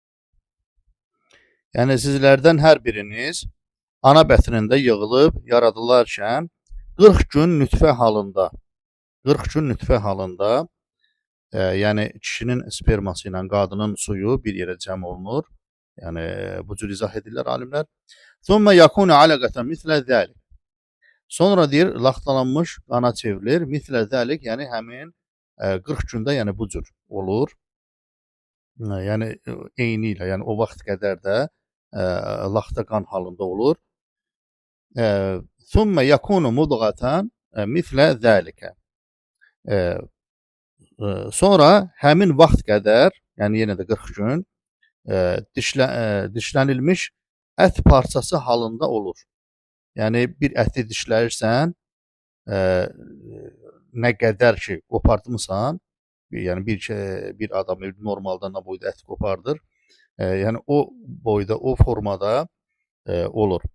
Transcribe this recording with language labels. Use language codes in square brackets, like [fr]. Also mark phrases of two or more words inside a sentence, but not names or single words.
[az] Yəni sizlərdən hər biriniz ana bətnində yığılıb yaradılarkən 40 gün nütfə halında, 40 gün nütfə halında, yəni kişinin sperması ilə qadının suyu bir yerə cəm olunur. Yəni bu cür izah edirlər alimlər. [ar] ثم يكون علقة مثل ذلك. [az] Sonra deyir, laxtalanmış qana çevrilir. [ar] مثل ذلك, [az] yəni həmin 40 gündə yəni bu cür olur. Yəni eyni ilə, yəni o vaxt qədər də laxta qan halında olur. [ar] ثم يكون مضغة مثل ذلك. [az] Sonra həmin vaxt qədər, yəni yenə də 40 gün dişlənilmiş ət parçası halında olur. Yəni bir əti dişləyirsən, nə qədər ki qopartmısan, yəni bir adam normalda nə boyda ət qopardır, yəni o boyda, o formada olur.